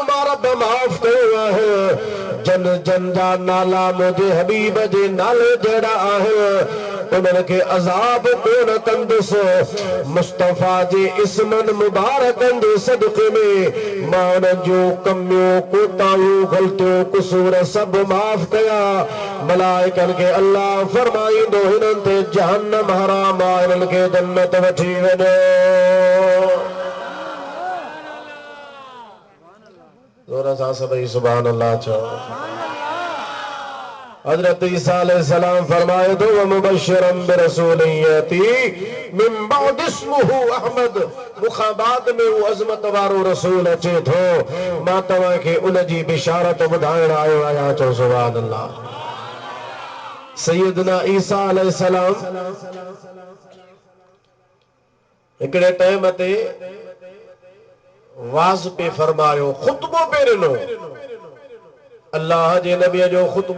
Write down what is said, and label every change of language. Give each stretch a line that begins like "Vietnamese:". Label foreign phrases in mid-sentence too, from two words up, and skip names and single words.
Sindhi: मां रब माफ़ कयो आहे जन जन जा नाला मुंहिंजे हबीब जे नाले जहिड़ा आहिनि उन्हनि खे अज़ाब कोन कंदुसि मुस्तफ़ा जे इस्मनि मुबारकनि जे सदक़े में मां उन्हनि जूं कमियूं कोताहियूं ग़लतियूं क़सूर सभु माफ़ कया मलाइकनि खे अल्लाह फरमाईंदो हिननि ते जहन्नम हराम आहे हिननि खे जन्नत वठी वञो ज़ोर सां सभई
Arabic: سبحان الله
Sindhi: चओ हज़रत ईसा अलैहिस्सलाम फरमाए दो
Arabic: ومبشرا برسول يأتي من بعدي اسمه أحمد
Sindhi: मुखाबाद में वो अज़मत वारो रसूल अचे थो मां तव्हांखे उन जी बिशारत ॿुधाइण आयो आहियां चओ
Arabic: سبحان الله
Sindhi: सैयदना ईसा अलैहिस्सलाम हिकिड़े टाइम ते वाज़ पे फरमायो खुतबो पे ॾिनो अल्लाह जे नबी जो खुतबो